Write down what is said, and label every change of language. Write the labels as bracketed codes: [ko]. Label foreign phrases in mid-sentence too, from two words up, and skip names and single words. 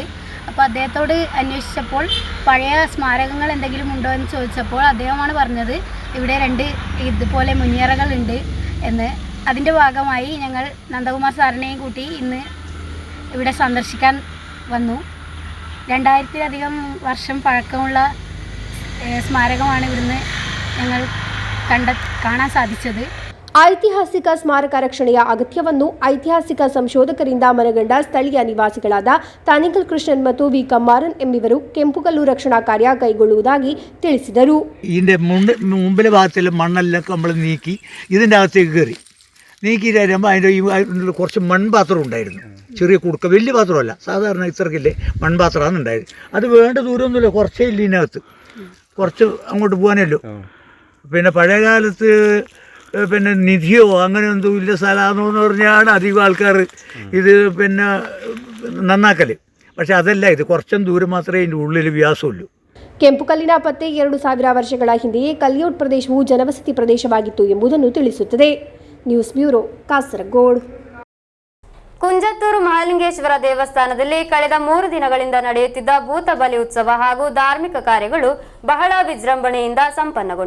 [ml] അപ്പോൾ അദ്ദേഹത്തോട് അന്വേഷിച്ചപ്പോൾ പഴയ സ്മാരകങ്ങൾ എന്തെങ്കിലും ഉണ്ടോ എന്ന് ചോദിച്ചപ്പോൾ അദ്ദേഹമാണ് പറഞ്ഞത് ഇവിടെ 2 ഇതുപോലെ മുനിയറകളുണ്ട് എന്ന്. അതിൻ്റെ ഭാഗമായി ഞങ്ങൾ നന്ദകുമാർ സാറിനെയും കൂട്ടി ഇന്ന് ഇവിടെ സന്ദർശിക്കാൻ വന്നു. 2000-ലധികം വർഷം പഴക്കമുള്ള സ്മാരകമാണ് ഇവിടുന്ന് ഞങ്ങൾ കാണാൻ സാധിച്ചത്. [kn] ಐತಿಹಾಸಿಕ ಸ್ಮಾರಕ ರಕ್ಷಣೆಯ ಅಗತ್ಯವನ್ನು ಐತಿಹಾಸಿಕ ಸಂಶೋಧಕರಿಂದ ಮನಗಂಡ ಸ್ಥಳೀಯ ನಿವಾಸಿಗಳಾದ ತಾನಿಕಲ್ ಕೃಷ್ಣನ್ ಮತ್ತು ವಿ ಕಮ್ಮಾರನ್ ಎಂಬಿವರು ಕೆಂಪುಕಲ್ಲು ರಕ್ಷಣಾ ಕಾರ್ಯ ಕೈಗೊಳ್ಳುವುದಾಗಿ ತಿಳಿಸಿದರು. [ml] ഇതിൻ്റെ മുമ്പിലെ ഭാഗത്തിൽ മണ്ണെല്ലാം നമ്മൾ നീക്കി ഇതിൻ്റെ അകത്തേക്ക് കയറി നീക്കിയിട്ട് വരുമ്പോൾ അതിൻ്റെ കുറച്ച് മൺപാത്രം ഉണ്ടായിരുന്നു. ചെറിയ കുടുക്ക, വലിയ പാത്രമല്ല, സാധാരണ ഇത്രക്കില്ലേ മൺപാത്രമാണ് ഉണ്ടായത്. അത് വേണ്ട ദൂരമൊന്നുമില്ല, കുറച്ചേ ഇല്ല ഇതിനകത്ത്, കുറച്ച് അങ്ങോട്ട് പോകാനല്ലോ. പിന്നെ പഴയ കാലത്ത് പിന്നെ നിധിയോ അങ്ങനെ ഒന്നും ഇല്ല സ്ഥലമാണെന്ന് പറഞ്ഞാണ് അധികം ആൾക്കാർ ഇത് പിന്നെ നന്നാക്കൽ. പക്ഷെ അതല്ല, ഇത് കുറച്ചും ദൂരം മാത്രമേ ഇതിൻ്റെ ഉള്ളിൽ വ്യാസമുള്ളൂ. [kn] ಕೆಂಪು ಕಲ್ಲಿನ ಪತ್ತೆ 2000 ವರ್ಷಗಳ ಹಿಂದೆಯೇ ಕಲ್ಲಿಯೋಟ್ ಪ್ರದೇಶವು ಜನವಸತಿ ಪ್ರದೇಶವಾಗಿತ್ತು ಎಂಬುದನ್ನು ತಿಳಿಸುತ್ತದೆ. ನ್ಯೂಸ್ ಬ್ಯೂರೋ, ಕಾಸರಗೋಡು. ಕುಂಜತ್ತೂರು ಮಹಾಲಿಂಗೇಶ್ವರ ದೇವಸ್ಥಾನದಲ್ಲಿ ಕಳೆದ 3 ದಿನಗಳಿಂದ ನಡೆಯುತ್ತಿದ್ದ ಭೂತ ಬಲಿ ಉತ್ಸವ ಹಾಗೂ ಧಾರ್ಮಿಕ ಕಾರ್ಯಗಳು ಬಹಳ ವಿಜೃಂಭಣೆಯಿಂದ ಸಂಪನ್ನಗೊಂಡಿತು.